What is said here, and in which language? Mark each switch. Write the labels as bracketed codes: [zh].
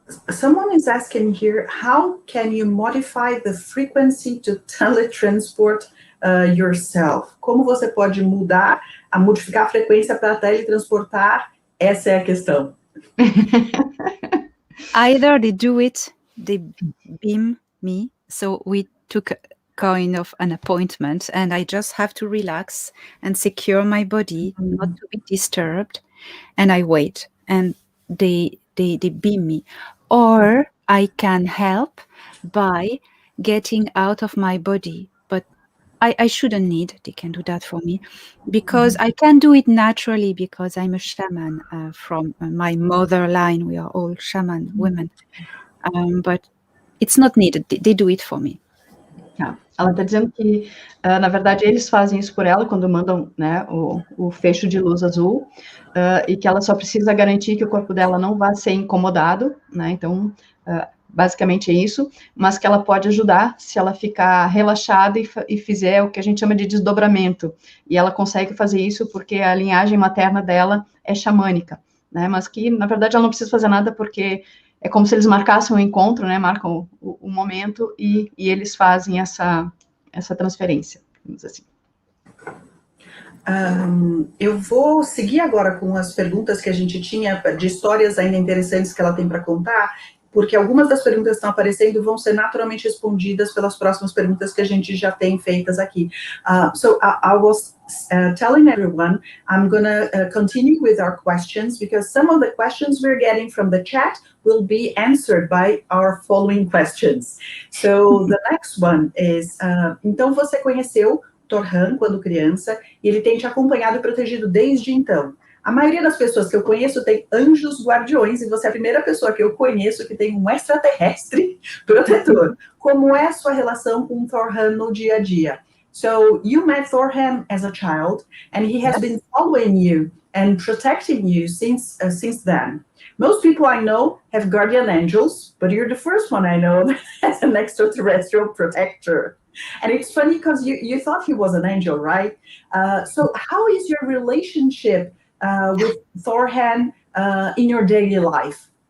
[en] Someone is asking here, how can you modify the frequency to teletransport yourself? [pt] Como você pode modificar a frequência para teletransportar? Essa é a questão. [en] Either they do it, they beam me. So we took kind of an appointment, and I just have to relax and secure my body, not to be disturbed, and I wait, and they beam me. Or I can help by getting out of my body, but I shouldn't need, they can do that for me, because I can do it naturally, because I'm a shaman from my mother line. We are all shaman women, but it's not needed, they do it for me. [pt] Ela está dizendo que, na verdade, eles fazem isso por ela quando mandam, né, o fecho de luz azul, e que ela só precisa garantir que o corpo dela não vai ser incomodado, né, então, basicamente é isso, mas que ela pode ajudar se ela ficar relaxada e fizer o que a gente chama de desdobramento, e ela consegue fazer isso porque a linhagem materna dela é xamânica, né, mas que, na verdade, ela não precisa fazer nada porque é como se eles marcassem um encontro, né, marcam o momento e eles fazem essa transferência, vamos dizer assim. Eu vou seguir agora com as perguntas que a gente tinha, de histórias ainda interessantes que ela tem para contar, porque algumas das perguntas que estão aparecendo vão ser naturalmente respondidas pelas próximas perguntas que a gente já tem feitas aqui. [en] So I was telling everyone, I'm going to continue with our questions, because some of the questions we're getting from the chat will be answered by our following questions. So the next one is, [pt] então você conheceu Thorhan quando criança, e ele tem te acompanhado e protegido desde então. A maioria das pessoas que eu conheço tem anjos guardiões, e você é a primeira pessoa que eu conheço que tem um extraterrestre protetor. Como é a sua relação com Thorhan no dia a dia? [en] So, you met Thorhan as a child, and he has been following you and protecting you since then. Most people I know have guardian angels, but you're the first one I know that has an extraterrestrial protector. And it's funny because you thought he was an angel, right? So how is your relationship with Thorhan in your daily life?